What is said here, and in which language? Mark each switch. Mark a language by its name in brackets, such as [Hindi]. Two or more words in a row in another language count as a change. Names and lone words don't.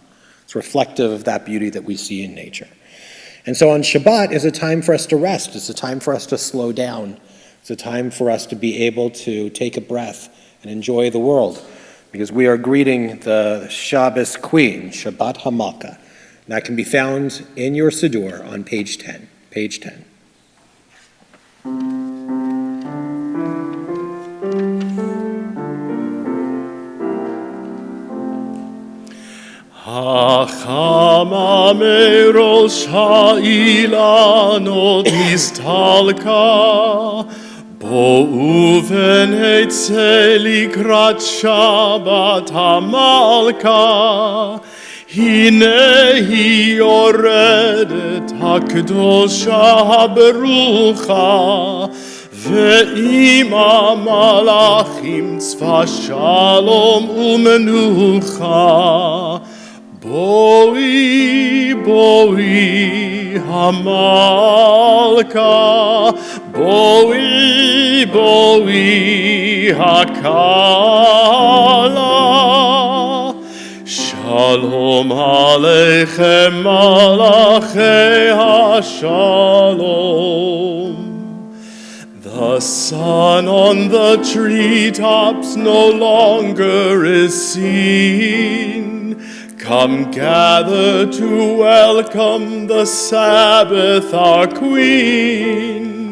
[English] It's reflective of that beauty that we see in nature. And so on Shabbat is a time for us to rest. It's a time for us to slow down. It's a time for us to be able to take a breath and enjoy the world, because we are greeting the Shabbos Queen, [Hebrew] שבת המלכה. [English] And that can be found in your Siddur on page 10. Page 10. [Hebrew] החמה מראש האילנות נסתלקה בואו ונצא לקראת שבת המלכה הנה היא יורדת הקדושה הברוכה ועמה מלאכים צבא שלום ומנוחה בואי, בואי המלכה בואי בואי הכלה. שלום עליכם מלאכי השלום. [English] The sun on the treetops no longer is seen. Come gather to welcome the Sabbath, our Queen.